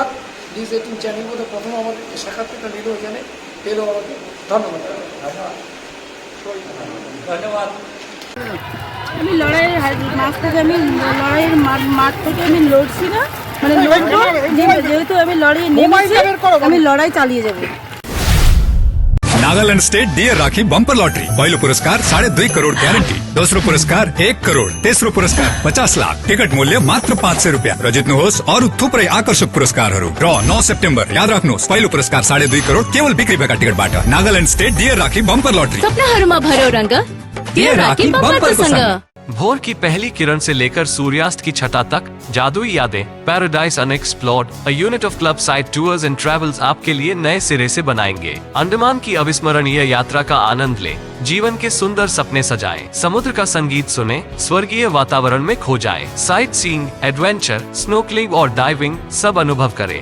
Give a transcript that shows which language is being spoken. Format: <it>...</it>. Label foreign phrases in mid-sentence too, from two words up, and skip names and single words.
<bn>নিউজ 18 চ্যানেল মধ্যে প্রথম আমাদের সাক্ষাৎকারটা নিল এখানে, পেলো আমাকে, ধন্যবাদ। আমি লড়াইয়ের মাঠ থেকে মাঠ থেকে আমি লড়ছি না, মানে লড়বো, যেহেতু আমি লড়াই নেমেছি, আমি লড়াই চালিয়ে যাবো।</bn> <ne>नागालैंड स्टेट डियर राखी बम्पर लॉटरी पहिलो पुरस्कार 2.5 करोड़ ग्यारेंटी, दोस्रो पुरस्कार 1 करोड़, तेस्रो पुरस्कार 50 लाख, टिकट मूल्य मात्र 500 रुपियाँ र जित्नुहोस् अरू थुप्रै आकर्षक पुरस्कारहरू। ड्र 9 सेप्टेम्बर। याद राख्नुहोस् पहिलो पुरस्कार 2.5 करोड़ केवल बिक्री भएका टिकटबाट। नागालैंड स्टेट डियर राखी बम्पर लॉटरी। सपनाहरूमा भर्यो रंग, डियर राखी बम्परको सँग।</ne> <hi>भोर की पहली किरण से लेकर सूर्यास्त की छटा तक जादुई यादें, पैराडाइज अनएक्सप्लोर्ड,</hi> <en>a unit of</en> <hi>क्लब साइड टूर्स एंड ट्रैवल्स आपके लिए नए सिरे से बनाएंगे। अंडमान की अविस्मरणीय यात्रा का आनंद ले, जीवन के सुंदर सपने सजाएं, समुद्र का संगीत सुने, स्वर्गीय वातावरण में खो जाएं,</hi> <en>sight seeing,</en> <hi>एडवेंचर, स्नोकलिंग और डाइविंग सब अनुभव करें।</hi>